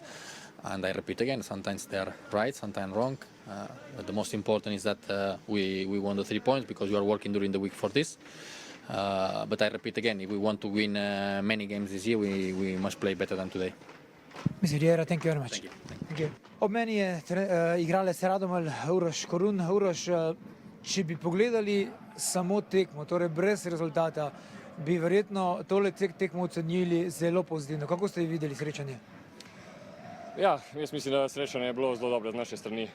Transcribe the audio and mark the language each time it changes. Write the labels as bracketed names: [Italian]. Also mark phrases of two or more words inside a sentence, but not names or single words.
[English] And I repeat again, sometimes they are right, sometimes wrong. But the most important is that we won the 3 points because we are working during the week for this. But I repeat again, if we want to win many games this year, we must play better than today. Mr. Riera, thank you very much. Thank you. [Slovenian] Ob meni je igralec Radomelj Uroš Korun. Uroš, če bi pogledali samo tekmo, torej brez rezultata, bi verjetno tole tekmo ocenili zelo pozitivno. Kako ste videli srečanje? Ja, jaz mislim, da srečanje je bilo zelo dobro z naše strani.